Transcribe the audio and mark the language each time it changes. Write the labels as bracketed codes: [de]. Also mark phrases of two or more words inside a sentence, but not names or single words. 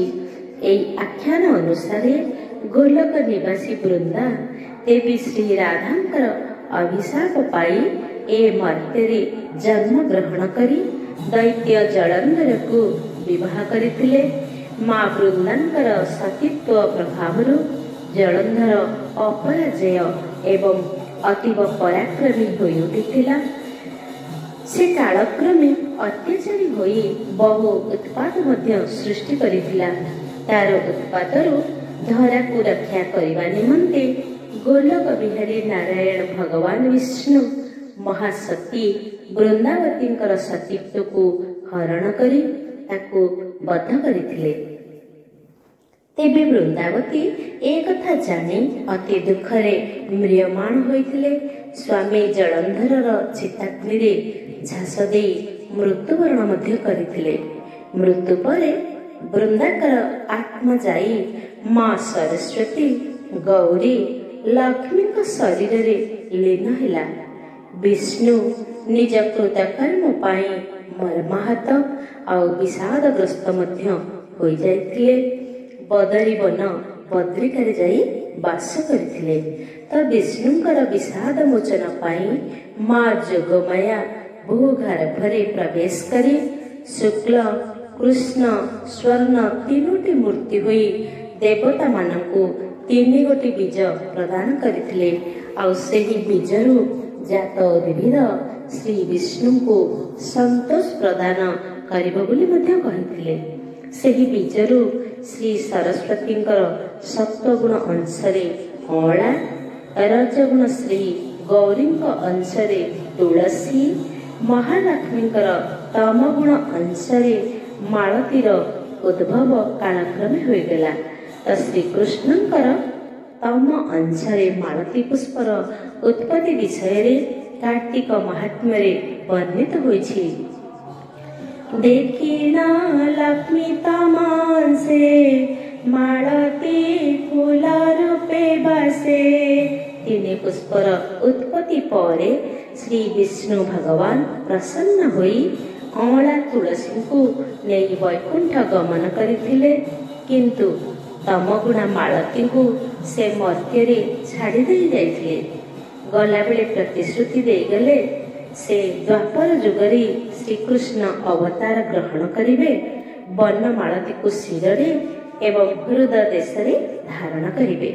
[or] ଏଇ ଆଖ୍ୟାନ ଅନୁସାର ଗୋଲକ ନିବାସୀ ବୃନ୍ଦା ଦେବୀ ଶ୍ରୀ ରାଧାଙ୍କର ଅଭିଶାପ ପାଇ ଏ ମର୍ତ୍ତ୍ୟ ଜନ୍ମ ଗ୍ରହଣ କରି ଦୈତ୍ୟ ଜଳନ୍ଧର କୁ ବିବାହ କରିଥିଲେ। ମା ବୃନ୍ଦାଙ୍କର ସତୀତ୍ୱ ପ୍ରଭାବରୁ ଜଳନ୍ଧର ଅପରାଜୟ ଏବଂ ଅତୀବ ପରାକ୍ରମୀ ହୋଇ ଉଠିଥିଲା। ସେ କାଳକ୍ରମେ ଅତ୍ୟାଚାରୀ ହୋଇ ବହୁ ଉତ୍ପାତ ମଧ୍ୟ ସୃଷ୍ଟି କରିଥିଲା। ତାର ଉତ୍ପାତରୁ ଧରା କୁ ରକ୍ଷା କରିବା ନିମନ୍ତେ ଗୋଲକ ବିହାରୀ ନାରାୟଣ ଭଗବାନ ବିଷ୍ଣୁ ମହାସତୀ ବୃନ୍ଦାବତୀଙ୍କର ସତୀତ୍ୱ କୁ ହରଣ କରି ତାକୁ ବଦ୍ଧ କରିଥିଲେ। ତେବେ ବୃନ୍ଦାବତୀ ଏକ କଥା ଜାଣି ଅତି ଦୁଃଖରେ ମ୍ରିୟମାଣ ହୋଇଥିଲେ। ସ୍ୱାମୀ ଜଳନ୍ଧରର ଚିତାଗ୍ନି ଝାସ ଦେ ମୃତ୍ୟୁବରଣ ମଧ୍ୟ କରିଥିଲେ। ମୃତ୍ୟୁ ପରେ ବୃନ୍ଦାଙ୍କର ଆତ୍ମା ଯାଇ ମା ସରସ୍ୱତୀ, ଗୌରୀ, ଲକ୍ଷ୍ମୀ ଶରୀର ରେ ଲୀନ ହେଲା। ବିଷ୍ଣୁ ନିଜ କୃତକର୍ମ ପାଇଁ ମର୍ମାହତ ଆଉ ବିଷାଦଗ୍ରସ୍ତ ମଧ୍ୟ ହୋଇ ଯାଇଥିଲେ। ବଦରୀ ବନ ବଦ୍ରିକାରେ ଯାଇ ବାସ କରିଥିଲେ। ତ ବିଷ୍ଣୁଙ୍କର ବିଷାଦ ମୋଚନ ପାଇଁ ମା ଯୋଗମାୟା ଭୂଗର୍ଭରେ ପ୍ରବେଶ କରି ଶୁକ୍ଳ, କୃଷ୍ଣ, ସ୍ୱର୍ଣ୍ଣ ତିନୋଟି ମୂର୍ତ୍ତି ହୋଇ ଦେବତା ମାନଙ୍କୁ 3 ଗୋଟି ବୀଜ ପ୍ରଦାନ କରିଥିଲେ। ଆଉ ସେହି ବୀଜରୁ ଜାତ ଉଦ୍ଭିଦ ଶ୍ରୀ ବିଷ୍ଣୁ କୁ ସନ୍ତୋଷ ପ୍ରଦାନ କରିବ ବୋଲି ମଧ୍ୟ କହିଥିଲେ। ସେହି ବୀଜରୁ ଶ୍ରୀ ସରସ୍ୱତୀଙ୍କର ସତ୍ତ୍ୱଗୁଣ ଅଂଶରେ ଅଳା, ରଜଗୁଣ ଶ୍ରୀ ଗୌରୀଙ୍କ ଅଂଶରେ ତୁଳସୀ, ମହାଲକ୍ଷ୍ମୀଙ୍କର ତମଗୁଣ ଅଂଶରେ ମାଳତୀର ଉଦ୍ଭବ କାଳକ୍ରମେ ହୋଇଗଲା। ତ ଶ୍ରୀ କୃଷ୍ଣଙ୍କର ତମ ଅଂଶରେ ମାଳତୀ ପୁଷ୍ପର ଉତ୍ପତ୍ତି ବିଷୟ କାର୍ତ୍ତିକ ମାହାତ୍ମ୍ୟ ବର୍ଣ୍ଣିତ ହୋଇଛି। ଦେଖିନା ଲକ୍ଷ୍ମୀ ତମାଂଶେ, ମାଳତୀ ଫୁଲ ରୂପେ ବସେ। 3 ପୁଷ୍ପର ଉତ୍ପତ୍ତି ପରେ ଶ୍ରୀ ବିଷ୍ଣୁ ଭଗବାନ ପ୍ରସନ୍ନ ହୋଇ ଅମଳା ତୁଳସୀ କୁ ନହିଁ ବୈକୁଣ୍ଠ ଗମନ କରିଥିଲେ। କିନ୍ତୁ ତମଗୁଣା ମାଳତୀ କୁ ସେ ମର୍ତ୍ତ୍ୟ ଛାଡ଼ି ଦେ ଯାଇଥିଲେ। ଗଲା ବେଳେ ପ୍ରତିଶ୍ରୁତି ଦେ ଗଲେ ସେ ଦ୍ୱାପର ଯୁଗରେ ଶ୍ରୀକୃଷ୍ଣ ଅବତାର ଗ୍ରହଣ କରିବେ, ବର୍ଣ୍ଣମାଳତୀ କୁ ଶିରେ ଏବଂ ହୃଦ ଦେଶ ଧାରଣ କରିବେ।